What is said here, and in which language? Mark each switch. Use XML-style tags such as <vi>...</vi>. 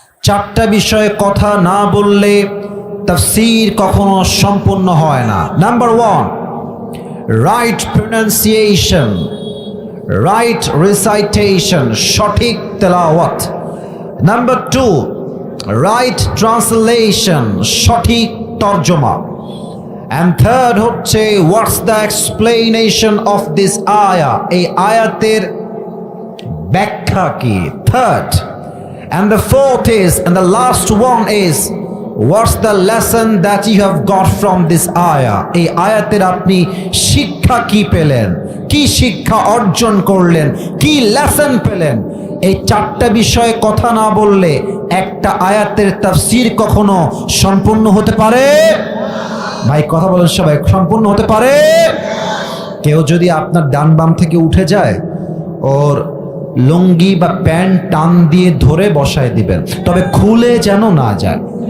<bn>চারটা বিষয়ে কথা না বললে তাফসীর কখনো সম্পূর্ণ হয় না।</bn> <en>number 1, right pronunciation, right recitation,</en> <bn>সঠিক তেলাওয়াত।</bn> <en>number 2, right translation,</en> <bn>সঠিক তর্জমা।</bn> <en>And third হচ্ছে what's the explanation of this ayah,</en> <bn>এই আয়াতের ব্যাখ্যা কি?</bn> <en>Third. And the fourth is, and the last one is, what's the lesson that you have got from this ayah,</en> <bn>এই আয়াতের আপনি শিক্ষা কি পেলেন, কি শিক্ষা অর্জন করলেন, কি লেসন পেলেন? এই চারটা বিষয়ে কথা না বললে একটা আয়াতের তাফসীর কখনো সম্পূর্ণ হতে পারে? ভাই কথা বলেন সবাই, সম্পূর্ণ হতে পারে? কেউ যদি আপনার ডান বাম থেকে উঠে যায়, ওর লুঙ্গি বা প্যান্ট টান দিয়ে ধরে বসায় দিবেন, তবে খুলে যেন না যায়।</bn>